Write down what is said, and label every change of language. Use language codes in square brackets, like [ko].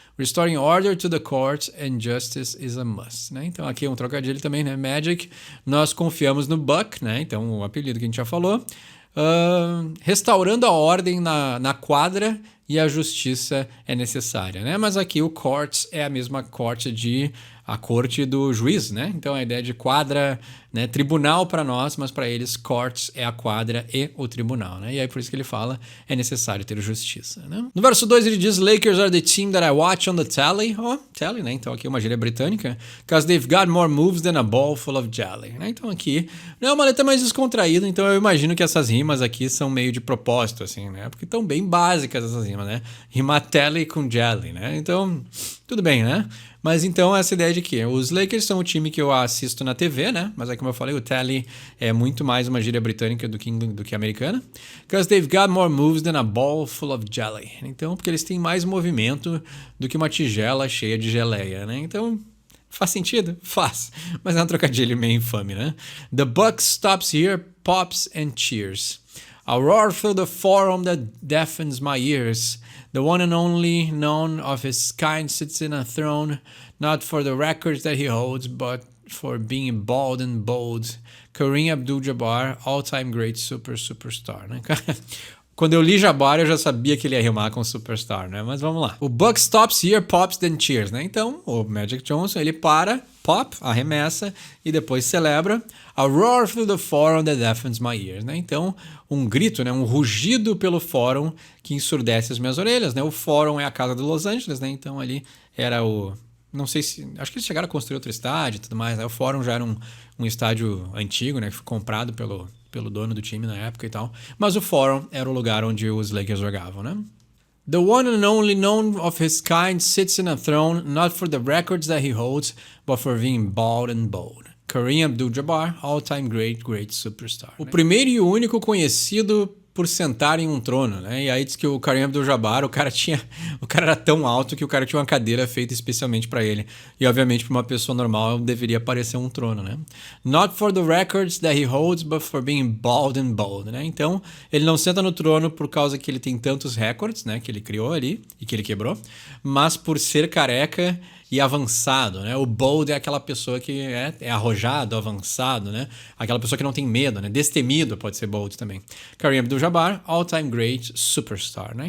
[en] Restoring order to the court and justice is a must. [pt] Né? Então aqui é um trocadilho também, né? Magic, nós confiamos no Buck, né? Então o apelido que a gente já falou. Restaurando a ordem na quadra e a justiça é necessária, né? Mas aqui o courts é a mesma corte a corte do juiz, né? Então a ideia de quadra, né? Tribunal para nós, mas para eles courts é a quadra e o tribunal, né? E aí por isso que ele fala é necessário ter justiça, né? No verso 2 ele diz [en] Lakers are the team that I watch on the telly. [pt] Telly, né? Então aqui é uma gíria britânica. [en] Because they've got more moves than a ball full of jelly, né? [pt] Então aqui não é uma letra mais descontraída, então eu imagino que essas rimas aqui são meio de propósito, assim, né? Porque estão bem básicas essas rimas, né? Rimar telly com jelly, né? Então, tudo bem, né? Mas então essa ideia de que os Lakers são o time que eu assisto na TV, né? Mas é como eu falei, o telly é muito mais uma gíria britânica do que americana. [en] Because they've got more moves than a ball full of jelly. [pt] Então, porque eles têm mais movimento do que uma tigela cheia de geleia, né? Então, faz sentido? Faz. Mas é um trocadilho meio infame, né? [en] The buck stops here, pops and cheers. A roar through the forum that deafens my ears. The one and only known of his kind sits in a throne, not for the records that he holds, but for being bald and bold. Kareem Abdul-Jabbar, all-time great superstar, né? [pt] Quando eu li Jabbar, eu já sabia que ele ia rimar com superstar, né? Mas vamos lá. O [en] Buck stops here, pops, then cheers, [pt] né? Então, o Magic Johnson, ele para, pop, arremessa e depois celebra. [en] A roar through the forum that deafens my ears, né? [pt] Então, um grito, né? Um rugido pelo fórum que ensurdece as minhas orelhas, né? O fórum é a casa de Los Angeles, né? Então, ali era o... Não sei se... Acho que eles chegaram a construir outro estádio e tudo mais, né? O fórum já era um estádio antigo, né? Que foi comprado pelo dono do time na época e tal. Mas o Forum era o lugar onde os Lakers jogavam, né? [en] The one and only known of his kind sits in a throne, not for the records that he holds, but for being bald and bold. Kareem Abdul-Jabbar, all-time great superstar. [pt] O primeiro e o único conhecido por sentar em um trono, né? E aí diz que o Kareem Abdul-Jabbar, o cara era tão alto que o cara tinha uma cadeira feita especialmente para ele. E obviamente para uma pessoa normal deveria parecer um trono, né? [en] Not for the records that he holds, but for being bald and bold, né? [pt] Então, ele não senta no trono por causa que ele tem tantos recordes, né, que ele criou ali e que ele quebrou, mas por ser careca e avançado, né? O bold é aquela pessoa que é arrojado, avançado, né? Aquela pessoa que não tem medo, né? Destemido pode ser bold também. Kareem Abdul-Jabbar, [en] all-time great superstar, [pt] né?